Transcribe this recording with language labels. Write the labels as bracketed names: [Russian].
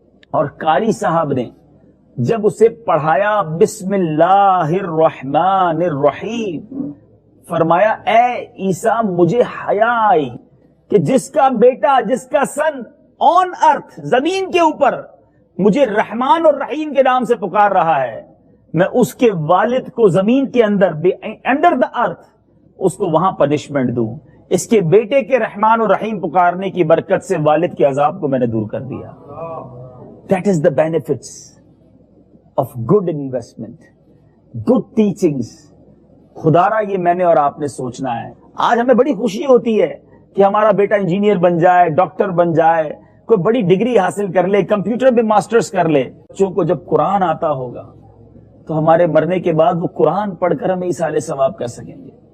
[Urdu] اور قاری صاحب نے جب اسے پڑھایا [Arabic] بسم اللہ الرحمن الرحیم, [Urdu] فرمایا اے عیسیٰ مجھے حیا آئی کہ جس کا بیٹا, جس کا [English] son on earth, [Urdu] زمین کے اوپر مجھے رحمان اور رحیم کے نام سے پکار رہا ہے, میں اس کے والد کو زمین کے اندر, [English] under the earth, [Urdu] اس کو وہاں پنشمنٹ دوں. اس کے بیٹے کے رحمان اور رحیم پکارنے کی برکت سے والد کے عذاب کو میں نے دور کر دیا. [English] That is the benefits of good investment, good teachings. [Urdu] خدارا یہ میں نے اور آپ نے سوچنا ہے. آج ہمیں بڑی خوشی ہوتی ہے کہ ہمارا بیٹا انجینئر بن جائے, ڈاکٹر بن جائے, کوئی بڑی ڈگری حاصل کر لے, کمپیوٹر میں ماسٹرز کر لے. بچوں کو جب قرآن آتا ہوگا تو ہمارے مرنے کے بعد وہ قرآن پڑھ کر ہمیں ایصال ثواب کر سکیں گے.